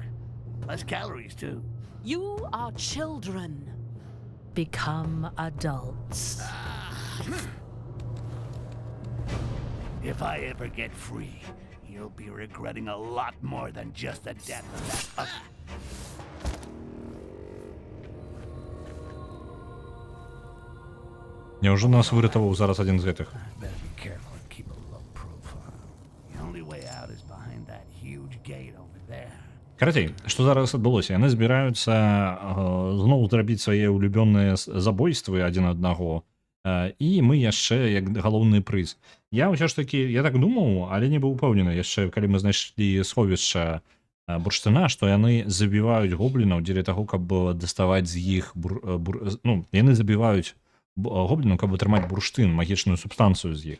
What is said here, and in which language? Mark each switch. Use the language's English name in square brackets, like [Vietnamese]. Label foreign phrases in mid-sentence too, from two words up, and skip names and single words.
[English] Less calories, too. You are children. Become adults. If I ever get free, you'll be regretting a lot more than just the death of that. [Belarusian] Няўжо нас выратаваў зараз адзін з гэтых? [English] Better be careful and keep a low profile. The only way out is behind that huge gate over there. [Belarusian] Карацей, што зараз адбылося? Яны збіраюцца зноў зрабіць свае ўлюбёныя забойствы адзін аднаго. І мы яшчэ як галоўны прыз. Я ўсё ж такі, я так думаў, але не быў упэўнены яшчэ, калі мы знайшлі сховішча бурштына, што яны забіваюць гоблінаў дзеля таго, каб даставаць з іх яны забіваюць гобліну, каб атрымаць бурштын, магічную субстанцыю з іх.